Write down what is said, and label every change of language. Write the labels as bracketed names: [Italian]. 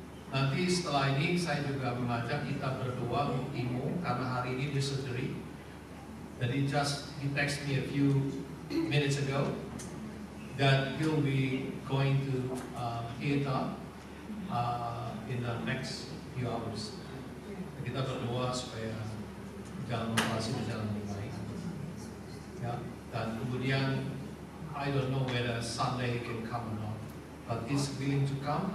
[Indonesian] Nanti setelah ini saya juga mengajak kita berdoa untuk Timo karena hari ini dia surgery. Jadi [English] he text me a few minutes ago that he'll be going to theater in the next few hours. [Indonesian] Kita berdoa supaya jalan operasi berjalan dengan baik. Ya, dan kemudian [English] I don't know whether Sunday he can come or not, but he's willing to come.